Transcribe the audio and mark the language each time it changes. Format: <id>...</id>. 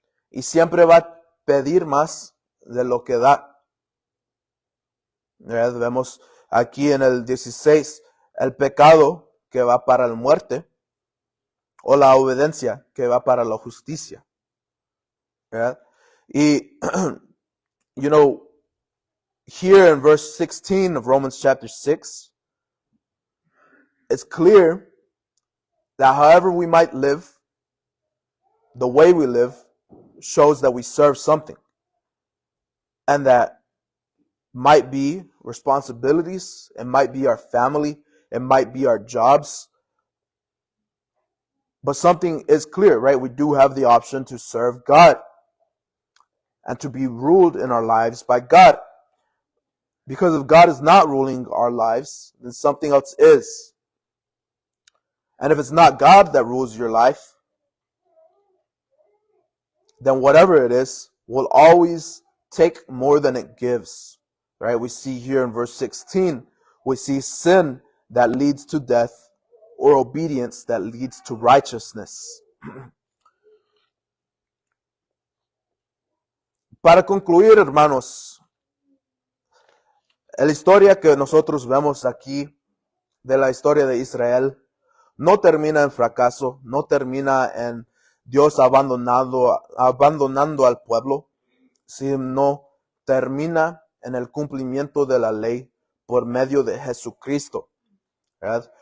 <es>Y siempre va a pedir más de lo que da. ¿Verdad? Vemos aquí en el 16 el pecado que va para la muerte o la obediencia que va para la justicia. ¿Verdad? Y,</es> <en>you know, here in verse 16 of Romans chapter 6, it's clear that however we might live, the way we live shows that we serve something. And that might be responsibilities, it might be our family, it might be our jobs. But something is clear, right? We do have the option to serve God and to be ruled in our lives by God. Because if God is not ruling our lives, then something else is. And if it's not God that rules your life, then whatever it is will always take more than it gives. Right? We see here in verse 16, we see sin that leads to death or obedience that leads to righteousness.</en> <es>Para concluir, hermanos, la historia que nosotros vemos aquí de la historia de Israel no termina en fracaso, no termina en Dios abandonando al pueblo, sino termina en el cumplimiento de la ley por medio de Jesucristo. ¿Verdad?</es>